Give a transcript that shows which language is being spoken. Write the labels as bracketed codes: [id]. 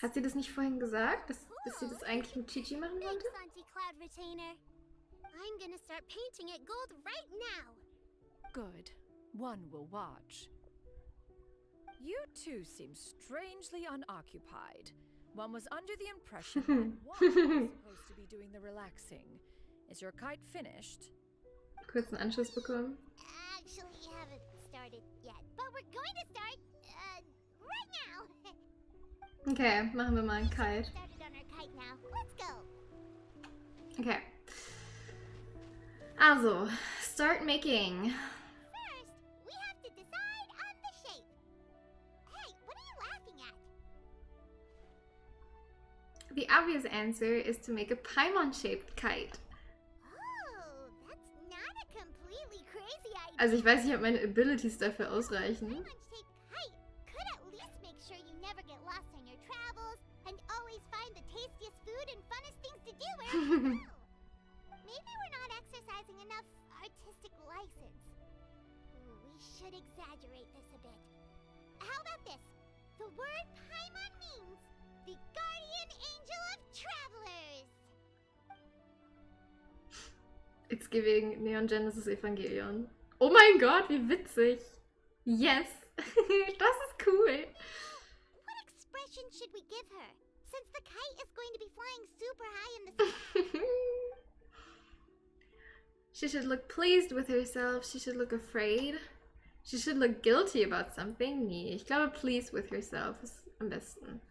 [de] Hat sie das nicht vorhin gesagt, dass sie das eigentlich mit Chi-Chi machen wollte? [en] Thanks, Auntie Cloud Retainer. I'm gonna start painting it gold right now. Good. One will watch. You two seem strangely unoccupied. One was under the impression that one was supposed to be doing the relaxing. Is your kite finished? [de] Kurzen Anschluss bekommen. [en] Actually, haven't started yet, but we're going to start, right now. [de] Okay, machen wir mal einen Kite. [en] Started on our kite now. Let's go. Okay. Also, start making. First, we have to decide on the shape. Hey, what are you laughing at? The obvious answer is to make a Paimon-shaped kite. Oh, that's not a completely crazy idea. [de] Also ich weiß nicht, ob meine Abilities dafür ausreichen. [en] Paimon-shaped kite could at least make sure you never get lost on your travels and always find the tastiest food and funnest things to do wherever you go. Maybe we're not exercising enough artistic license. We should exaggerate this a bit. How about this? The word Paimon means the guardian angel of travelers. It's giving Neon Genesis Evangelion. [de] Oh mein Gott, wie witzig. [en] Yes. [de] Das ist cool. [en] What expression should we give her? Since the kite is going to be flying super high in the sky. She should look pleased with herself. She should look afraid. She should look guilty about something. [de] Nee, ich glaube [en] pleased with herself [de] ist am besten.